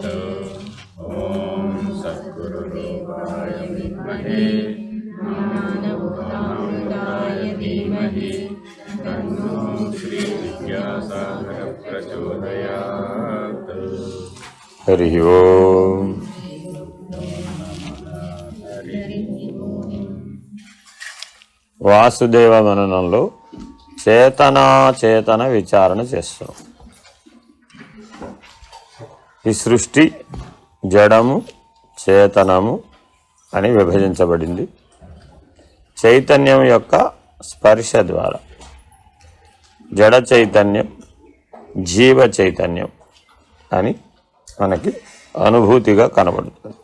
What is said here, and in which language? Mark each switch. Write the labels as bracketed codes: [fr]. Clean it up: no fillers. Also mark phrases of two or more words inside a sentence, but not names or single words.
[sa] ॐ सद्गुरुरूपाय विद्महे ज्ञानमुद्राय धीमहि तन्नो श्रीविद्यासागरः प्रचोदयात्। हरि ओम। [te] వాసుదేవ మననంలో చేతన విచారణ చేస్తాం. ఈ సృష్టి జడము చేతనము అని విభజించబడింది. చైతన్యం యొక్క స్పర్శ ద్వారా జడ చైతన్యం జీవ చైతన్యం అని మనకి అనుభూతిగా కనబడుతుంది.